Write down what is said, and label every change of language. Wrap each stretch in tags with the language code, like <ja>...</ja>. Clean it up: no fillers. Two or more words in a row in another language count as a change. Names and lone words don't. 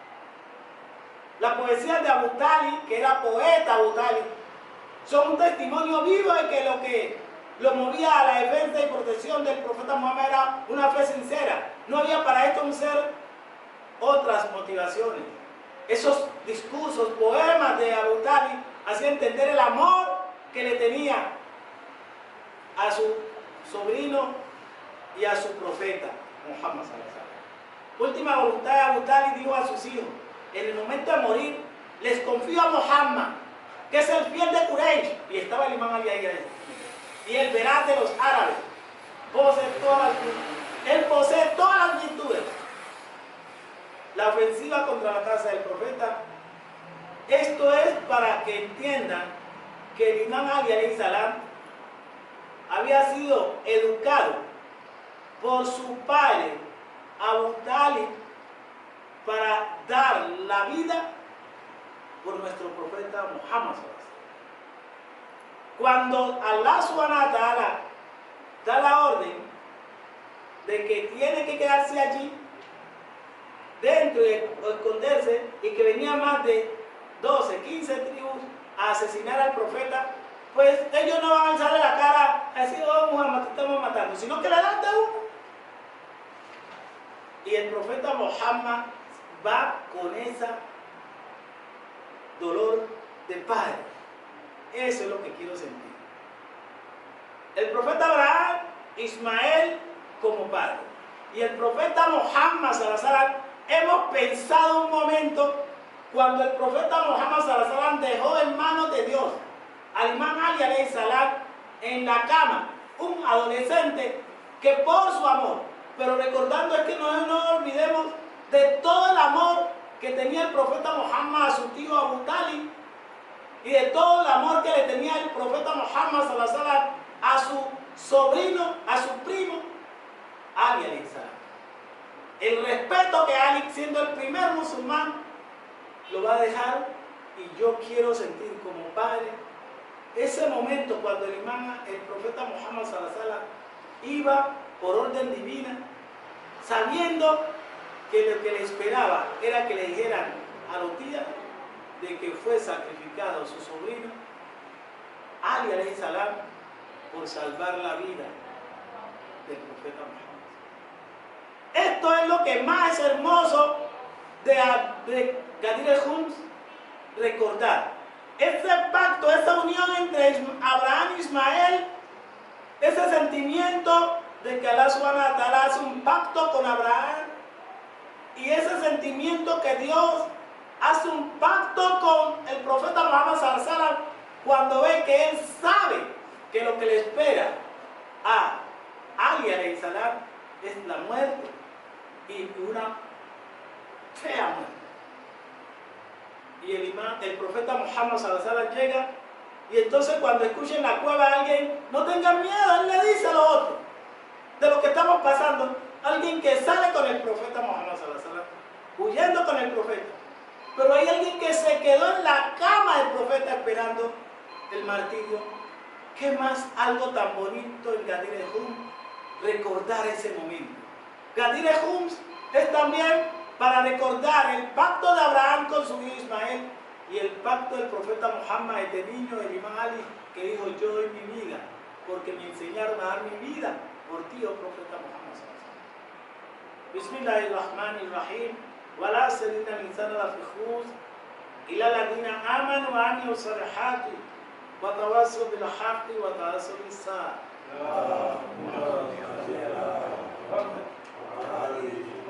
<es>La poesía de Abu Talib, que era poeta Abu Talib, son un testimonio vivo de que lo que lo movía a la defensa y protección del profeta Muhammad era una fe sincera. No había para esto un ser otras motivaciones. Esos discursos, poemas de Abu Talib hacían entender el amor que le tenía a su sobrino y a su profeta, Muhammad</es> <ar>صلى الله عليه وسلم.</ar> <es>Última voluntad de Abu Talib dijo a sus hijos, en el momento de morir, les confío a Muhammad, que es el fiel de Quraysh, y estaba el imán Ali ahí, y el veraz de los árabes, él posee todas las virtudes. La ofensiva contra la casa del profeta, esto es para que entiendan que el imán Ali</es> <ar>عليه السلام</ar> <es>había sido educado por su padre Abu Talib para dar la vida por nuestro profeta Muhammad. Cuando Allah</es> <ar>سبحانه وتعالى</ar> <es>da la orden de que tiene que quedarse allí dentro y esconderse, y que venían más de 12, 15 tribus a asesinar al profeta, pues ellos no van a alzarle la cara a decir, oh Muhammad, te estamos matando, sino que le dan de uno. Y el profeta Muhammad va con ese dolor de padre. Eso es lo que quiero sentir. El profeta Abraham, Ismael como padre, y el profeta Muhammad</es> <ar>صلى الله عليه وسلم,</ar> <es>hemos pensado un momento cuando el profeta Muhammad</es> <ar>صلى الله عليه وسلم</ar> <es>dejó en manos de Dios al imán Ali</es> <ar>عليه السلام</ar> <es>en la cama, un adolescente que por su amor, pero recordando es que no olvidemos de todo el amor que tenía el profeta Muhammad a su tío Abu Talib, y de todo el amor que le tenía el profeta Muhammad</es> <ar>صلى الله عليه وسلم</ar> <es>a su sobrino, a su primo Ali</es> <ar>عليه السلام.</ar> <es>El respeto que Ali, siendo el primer musulmán, lo va a dejar, y yo quiero sentir como padre ese momento cuando el profeta Muhammad</es> <ar>صلى الله عليه وسلم</ar> <es>iba por orden divina, sabiendo que lo que le esperaba era que le dijeran a los días de que fue sacrificado su sobrino Ali</es> <ar>عليه السلام</ar> <es>por salvar la vida del profeta Muhammad. Esto es lo que más es hermoso de Ghadir el-Khum, recordar ese pacto, esa unión entre Abraham y Ismael, ese sentimiento de que Allah</es> <ar>سبحانه وتعالى</ar> <es>hace un pacto con Abraham, y ese sentimiento que Dios hace un pacto con el profeta Muhammad</es> <ar>صلى الله عليه وسلم</ar> <es>cuando ve que él sabe que lo que le espera a Ali</es> <ar>عليه السلام</ar> <es>es la muerte, y una fea muerte. Y el profeta Muhammad</es> <ar>صلى الله عليه وسلم</ar> <es>llega, y entonces cuando escuchen en la cueva a alguien, no tengan miedo, él le dice a los otros de lo que estamos pasando. Alguien que sale con el profeta Muhammad</es> <ar>صلى الله عليه وسلم,</ar> <es>huyendo con el profeta, pero hay alguien que se quedó en la cama del profeta esperando el martirio. ¿Qué más algo tan bonito en Ghadir el-Khum? Recordar ese momento. Ghadir el-Khum es también para recordar el pacto de Abraham con su hijo Ismael, y el pacto del profeta Muhammad, este niño, el imán Ali, que dijo, yo doy mi vida porque me enseñaron a dar mi vida por ti, oh profeta Muhammad.</es> <ar>Bismillahirrahmanirrahim. ولا صالينا الإنسانا لفي خس إلا الذين آمنوا وعملوا الصالحات وتواصوا بالحق وتواصوا بالصبر.</ar>